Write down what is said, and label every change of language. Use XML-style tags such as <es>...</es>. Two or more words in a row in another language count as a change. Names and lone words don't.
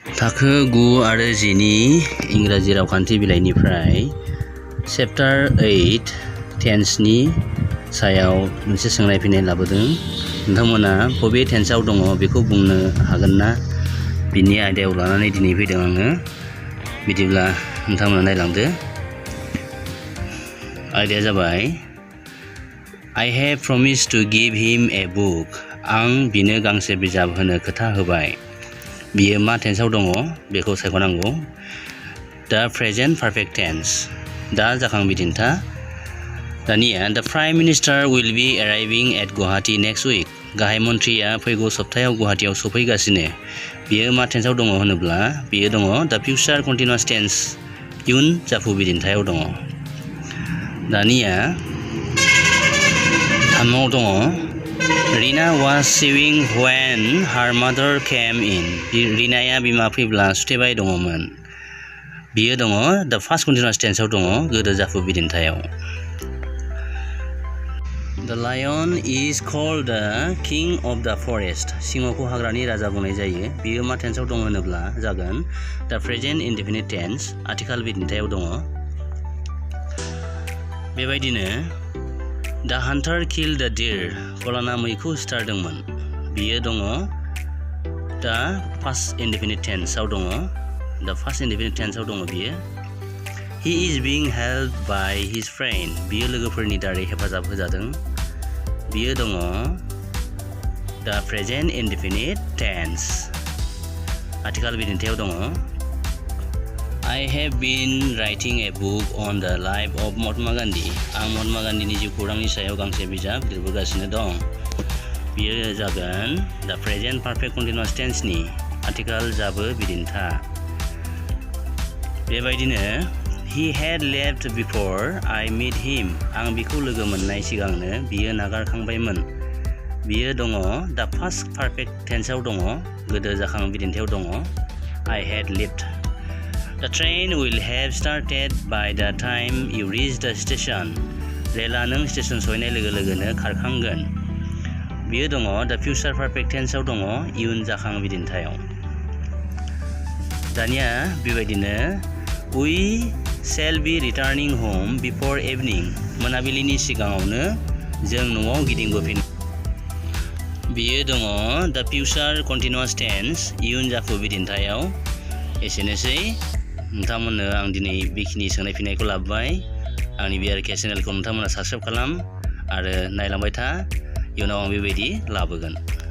<brx>थाखो 9 आरो 10 नि इंराजि रावखान्थि बिलाइनिफ्राय चैप्टार 8 टेन्सनि सायाव मोनसे सोंनाय फिननाय लाबोदों। नोंथांमोना बबे टेन्सआव दङ बेखौ बुंनो हागोन ना? बिनि आयदायाव लानानै दिनै फैदों आङो। बिदिब्ला नोंथांमोना नायलांदो। आयदाया जाबाय</brx> <en>I have promised to give him a book.</en> <brx>आं बिनो गांसे बिजाब होनो खोथा होबाय। बियो मा टेन्सआव दङ बेखौ सायख'नांगौ।</brx> <en>The present perfect tense.</en> <brx>दा जाखां बिदिन्था। दानिया</brx> <en>The Prime Minister will be arriving at Guwahati next week.</en> <brx>गाहाय मन्थ्रिया फैगौ सप्तायाव गुवाहाटीयाव सफैगासिनो। बियो मा टेन्सआव दङ होनोब्ला बियो दङ</brx> <en>The future continuous tense.</en> <brx>इयुन जाफु बिदिन्थायाव दङ। दानिया थामआव दङ</brx> <en>Rina was sewing when her mother came in.</en> <brx>रिनाया बिमा फैब्ला सुथेबाय दङमोन। बियो दङ</brx> <en>The past continuous tense</en> <brx>आव दङ गोदो जाफु बिदिन्थायाव।</brx> <en>The lion is called the king of the forest.</en> <brx>सिंहखौ हाग्रानि राजा बुंनाय जायो। बियो मा टेन्सआव दङ होनोब्ला जागोन</brx> <en>The present indefinite tense.</en> <brx>आथिखाल बिदिन्थायाव दङ। बेबायदिनो</brx> <en>The hunter killed the deer.</en> <brx>गलाना मैखौ सिथारदोंमोन। बियो दङ</brx> <en>The past indefinite tense</en> <brx>आव दङ।</brx> <en>The past indefinite tenseआव</en> <brx>दङ बियो।</brx> <en>He is being helped by his friend.</en> <brx>बियो लोगोफोरनि दारै हेफाजाब होजादों। बियो दङ</brx> <en>The present indefinite tense.</en> <brx>आथिखाल बिदिन्थायाव दङ</brx> <en>I have been writing a book on the life of Mahatma Gandhi.</en> <brx>आं महात्मा गान्धीनि जिउ खौरांनि सायाव गांसे बिजाब लिरबोगासिनो दं। बियो जागोन</brx> <en>The present perfect continuous tense</en> <brx>नि आथिखाल जाबो बिदिन्था। बेबायदिनो</brx> <en>He had left before I met him.</en> <brx>आं बिखौ लोगो मोननाय सिगांनो बियो नागारखांबायमोन। बियो दङ</brx> <en>The past perfect tense</en> <brx>आव दङ गोदो जाखां बिदिन्थायाव दङ</brx> <en>I had left. The train will have started by the time you reach the station.</en> <brx>रेला नों स्टेशन सहैनाय लोगो लोगोनो खारखांगोन। बियो दङ</brx> <en>The future perfect tense</en> <brx>आव दङ इयुन जाखां बिदिन्थायाव। दानिया बेबायदिनो</brx> <en>We shall be returning home before evening.</en> <brx>मोनाबिलिनि सिगाङावनो जों न'आव गिदिंबोफिन। बियो दङ</brx> <en>The future continuous tense</en> <brx>इयुन जाफु बिदिन्थायाव। एसेनोसै नोंथांमोननो आं दिनै बेखिनि सोंनाय फिननायखौ लाबोबाय। आंनि BRK चेनेलखौ नोंथांमोना साबस्क्राइब खालाम आरो नायलांबाय था। इयुनाव आं बेबायदि लाबोगोन।</brx>